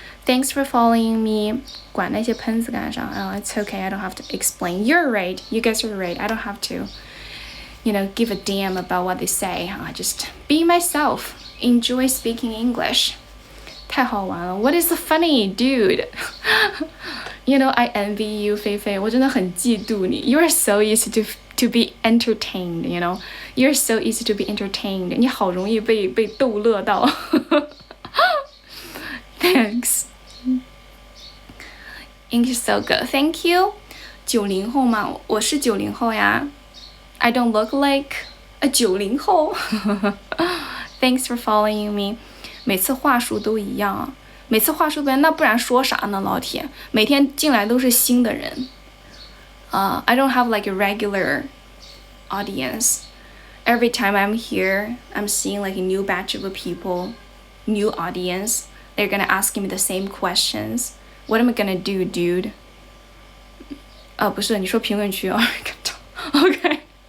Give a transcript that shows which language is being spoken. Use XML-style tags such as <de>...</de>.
<en>Thanks for following me.</en> <zh>管那些喷子干啥？</zh> <en>It's okay. I don't have to explain. You're right. You guys are right. I don't have to, give a damn about what they say. I just be myself. Enjoy speaking English.</en> <zh>太好玩了。</zh> <en>What is funny, dude? I envy you, 菲菲。</en> <zh>我真的很嫉妒你。</zh> <en>You are so easy to be entertained, You're so easy to be entertained.</en> <zh>你好容易被逗乐到。</zh> <en>Thanks. English so good. Thank you.</en> <zh>90后嘛，我是90后呀。</zh> <en>I don't look like a 90后。 Thanks for following me.</en> <zh>每次话术都一样，每次话术不一样，那不然说啥呢，老铁？每天进来都是新的人。</zh> <en>I don't have like a regular audience. Every time I'm here, I'm seeing like a new batch of people, new audience. They're gonna ask me the same questions. What am I gonna do, dude?</en> <zh>不是，你说评论区哦。</zh> <en>Okay.</en>